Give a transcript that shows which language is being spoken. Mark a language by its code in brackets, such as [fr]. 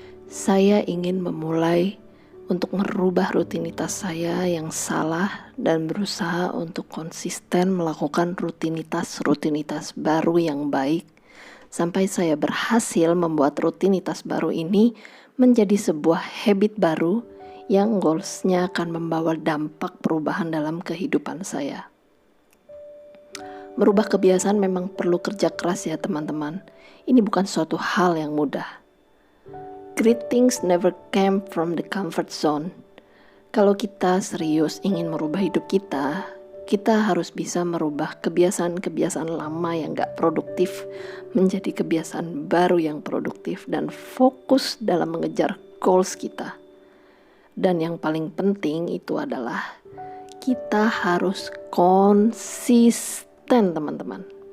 [id] Saya ingin memulai untuk merubah rutinitas saya yang salah dan berusaha untuk konsisten melakukan rutinitas-rutinitas baru yang baik sampai saya berhasil membuat rutinitas baru ini menjadi sebuah habit baru yang goals-nya akan membawa dampak perubahan dalam kehidupan saya. Merubah kebiasaan memang perlu kerja keras ya teman-teman. Ini bukan suatu hal yang mudah. [en] Great things never came from the comfort zone. [id] Kalau kita serius ingin merubah hidup kita harus bisa merubah kebiasaan-kebiasaan lama yang gak produktif menjadi kebiasaan baru yang produktif dan fokus dalam mengejar goals kita. Dan yang paling penting itu adalah kita harus konsisten, teman-teman.